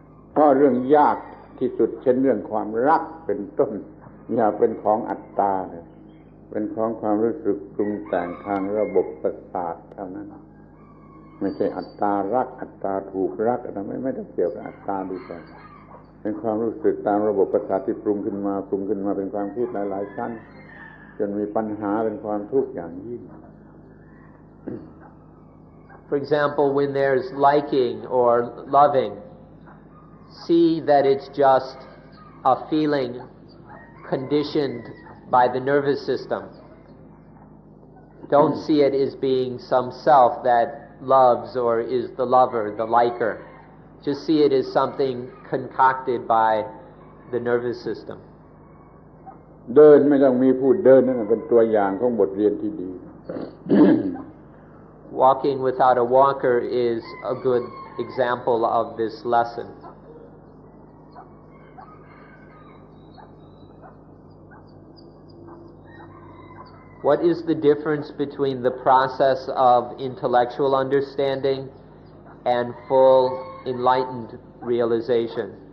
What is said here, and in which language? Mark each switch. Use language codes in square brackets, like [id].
[th] เพราะเรื่องยากที่สุดเช่นเรื่องความรักเป็นต้นอย่าเป็นของอัตตาเลยเป็นของความรู้สึกปรุงแต่งทางระบบประสาทเท่านั้นไม่ใช่อัตตารักอัตตาถูกรักอะไรไม่ต้องเกี่ยวกับอัตตาดีกว่าเป็นความรู้สึกตามระบบประสาทที่ปรุงขึ้นมาเป็นความคิดหลายๆชั้นจนมีปัญหาเป็นความทุกข์อย่างยิ่ง [en] For example, when there's liking or loving, see that it's just a feeling conditioned by the nervous system. Don't see it as being some self that loves or is the lover, the liker. Just see it as something concocted by the nervous system. [th] เดินไม่ต้องมีผู้เดินนั่นเป็นตัวอย่างของบทเรียนที่ดี [en] Walking without a walker is a good example of this lesson. What is the difference between the process of intellectual understanding and full enlightened realization?